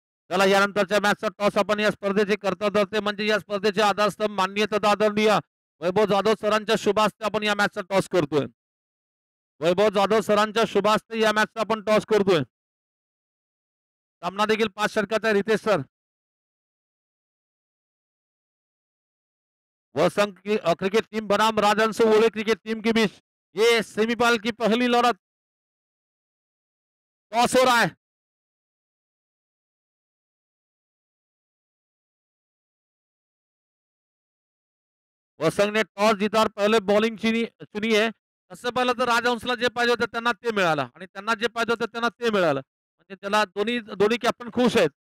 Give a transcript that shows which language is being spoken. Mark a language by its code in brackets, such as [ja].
[mr] चला यानंतरच्या मॅचचा टॉस आपण या स्पर्धेचे करता धरते म्हणजे या स्पर्धेचे आधारस्तंभ माननीय आदरणीय वैभव जाधव सरांच्या शुभास्ते आपण या मॅचचा टॉस करतोय. वैभव जाधव सरांच्या शुभास्ते या मॅचचा आपण टॉस करतोय. सामना देखील 5 षटकाचा आहे रितेश सर. [hi] वसंत की क्रिकेट टीम बनाम राजहंस ओले क्रिकेट टीम के बीच ये सेमीफाइनल की पहली लड़त. टॉस हो रहा है. वसंत ने टॉस जीता और पहले बॉलिंग चुनी है. [mr] तसं पाहिलं तर राजहंसला जे पाहिजे होतं त्यांना ते मिळालं आणि त्यांना जे पाहिजे होतं त्यांना ते मिळालं. म्हणजे त्याला दोन्ही दोन्ही कॅप्टन खुश आहेत.